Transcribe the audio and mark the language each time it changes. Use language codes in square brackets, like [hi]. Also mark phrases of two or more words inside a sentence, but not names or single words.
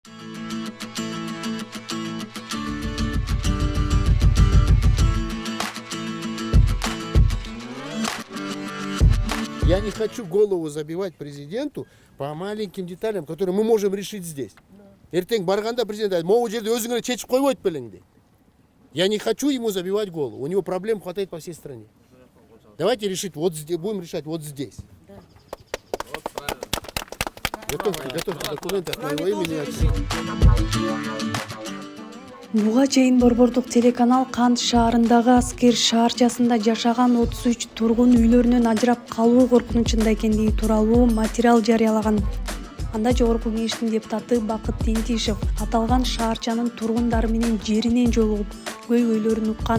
[ru] Я не хочу голову забивать президенту по маленьким деталям, которые мы можем решить здесь. [ky] Ертең барганда президент айтады, могу жерде өзүңөр чечип койбойт белең дейт. [ru] Я не хочу ему забивать голову. У него проблем хватает по всей стране. Давайте решить вот здесь, будем решать вот здесь. Готовьте документы от моего имени. [ky] Буга чейин Борбордук телеканал Кант шаарындагы аскер шаарчасында жашаган 33 тургун үйлөрүнөн ажырап калуу коркунучунда экендиги тууралуу материал жарыялаган. Анда Жогорку Кеңештин депутаты Бакыт Тентишев аталган шаарчанын тургундары менен жеринен жолугуп, көйгөйлөрүн уккан.